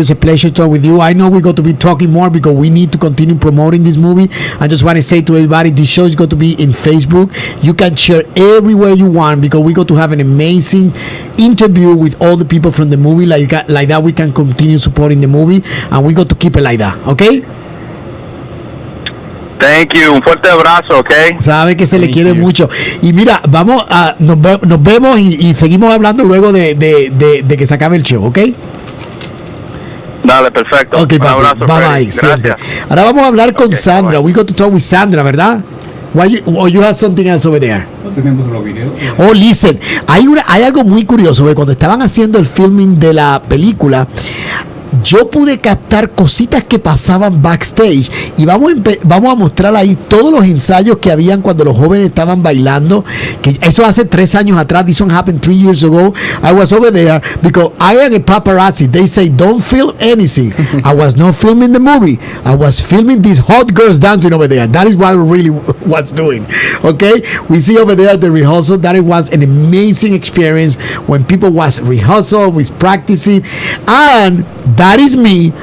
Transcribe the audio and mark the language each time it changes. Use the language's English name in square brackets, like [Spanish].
[English] It's a pleasure to talk with you. I know we're going to be talking more because we need to continue promoting this movie. I just want to say to everybody, this show is going to be in Facebook. You can share everywhere you want because we're going to have an amazing interview with all the people from the movie. Like that, we can continue supporting the movie, and we got to keep it like that. Okay? Thank you. [Spanish] Un fuerte abrazo, ¿ok? Sabe que se le quiere mucho. Y mira, vamos a nos vemos y seguimos hablando luego de que se acabe el show, ¿ok? Dale, perfecto. [English] Okay, [Spanish] un abrazo, [English] bye. [Spanish] Siempre. Ahora vamos a hablar con Sandra. [English] We got to talk with Sandra, ¿verdad? You have something else over there? [Spanish] Oh, listen, hay algo muy curioso, porque cuando estaban haciendo el filming de la película, yo pude captar cositas que pasaban backstage y vamos a mostrar ahí todos los ensayos que habían cuando los jóvenes estaban bailando, que eso hace 3 años atrás. [English] This one happened 3 years ago. I was over there because I am a paparazzi. They say don't film anything. I was not filming the movie. I was filming these hot girls dancing over there. That is what I really was doing. Okay, we see over there the rehearsal. That it was an amazing experience when people was rehearsal with practicing, and that is me.